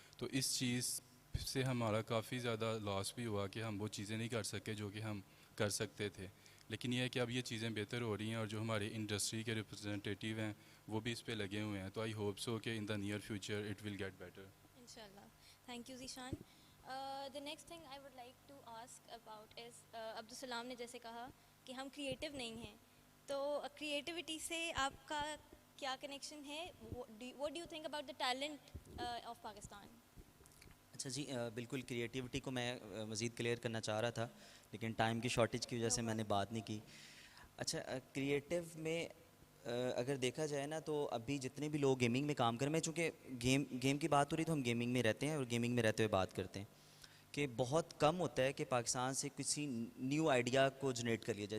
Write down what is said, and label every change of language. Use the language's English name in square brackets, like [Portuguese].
[Urdu] تو اس چیز سے ہمارا کافی زیادہ لاس بھی ہوا کہ ہم وہ چیزیں نہیں کر سکے جو کہ ہم کر سکتے تھے. لیکن یہ ہے کہ اب یہ چیزیں بہتر ہو رہی ہیں, اور جو ہمارے انڈسٹری کے ریپرزنٹیٹیو ہیں وہ بھی اس پہ لگے ہوئے ہیں, تو [English] I hope so کہ in the near future it will get better. Inshallah. Thank you, Zishan. The next thing I would like to ask about is Abdussalam [Urdu] نے جیسے کہا کہ ہم کریٹیو نہیں ہیں, تو کریٹیوٹی سے آپ کا کیا کنیکشن ہے؟ [English] What do you think about the talent of Pakistan? [Urdu] اچھا جی, بالکل کریٹیوٹی کو میں مزید کلیئر کرنا چاہ رہا تھا, لیکن ٹائم کی شارٹیج کی وجہ سے میں نے بات نہیں کی. اچھا, کریٹیو میں اگر دیکھا جائے نا تو ابھی جتنے بھی لوگ گیمنگ میں کام کریں, میں چونکہ گیم کی بات ہو رہی تو ہم گیمنگ میں رہتے ہیں اور گیمنگ میں رہتے ہوئے بات کرتے ہیں, کہ بہت کم ہوتا ہے کہ پاکستان سے کسی نیو آئیڈیا کو جنریٹ کر لیا جائے.